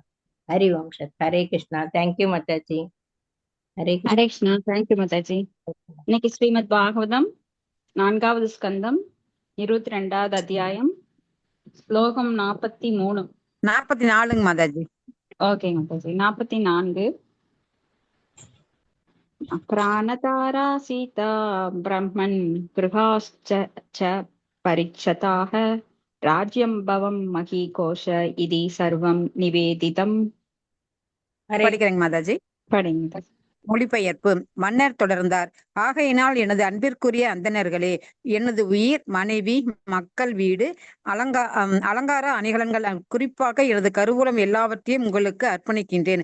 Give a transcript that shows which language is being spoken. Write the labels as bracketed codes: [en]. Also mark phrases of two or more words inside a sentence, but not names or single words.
[ta] ஹரிவம்சத். ஹரே கிருஷ்ணா. தேங்க்யூ மாதாஜி. ஹரே கிருஷ்ணா. தேங்க்யூ மாதாஜி. இன்னைக்கு ஸ்ரீமத் பாகவதம் 4வது ஸ்கந்தம் 22வது அத்தியாயம் ஸ்லோகம் 43 44 மாதாஜி. ஓகே மாதாஜி. 44. [sa] प्राणतारा सीता ब्रह्मन् गृहाश्च परीक्षताः राज्यं भवं महीकोश इति सर्वं निवेदितम्. [ta] படிக்கிறேங்க மாதாஜி. படிங்க. மொழிபெயர்ப்பு. மன்னர் தொடர்ந்தார். ஆகையினால் எனது அன்பிற்குரிய அந்தணர்களே, எனது உயிர், மனைவி, மக்கள், வீடு, அலங்கார அணிகலன்கள், குறிப்பாக எனது கருவூலம் எல்லாவற்றையும் உங்களுக்கு அர்ப்பணிக்கின்றேன்.